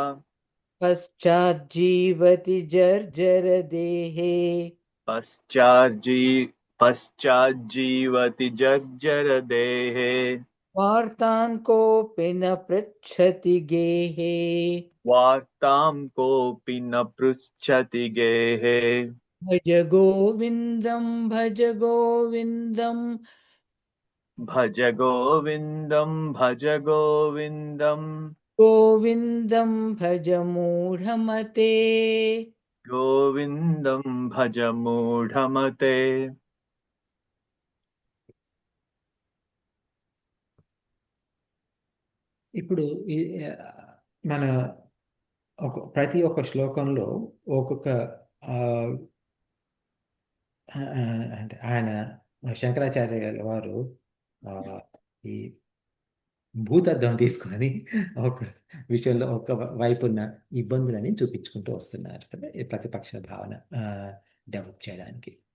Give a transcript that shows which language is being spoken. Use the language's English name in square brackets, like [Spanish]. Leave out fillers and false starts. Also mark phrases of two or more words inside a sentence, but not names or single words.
[Sanskrit] పశ్చాజ్జీవతి జర్జర దేహే. పశ్చాజ్జీవతి జర్జర దేహే వార్తాన్ కోపి న పృచ్ఛతి గేహే. వార్తాం కోపి న పృచ్ఛతి గేహే. భజ గోవిందం భజ గోవిందం భజ గోవిందం గోవిందం భజ మూఢమతే. గోవిందం భజ మూఢమతే. [Telugu] ఇప్పుడు మన ప్రతి ఒక్క శ్లోకంలో ఒక్కొక్క అంటే ఆయన శంకరాచార్య వారు ఈ భూతద్దం తీసుకొని ఒక విషయంలో ఒక వైపు ఉన్న ఇబ్బందులని చూపించుకుంటూ వస్తున్నారు కదా, ఈ ప్రతిపక్ష భావన డెవలప్ చేయడానికి.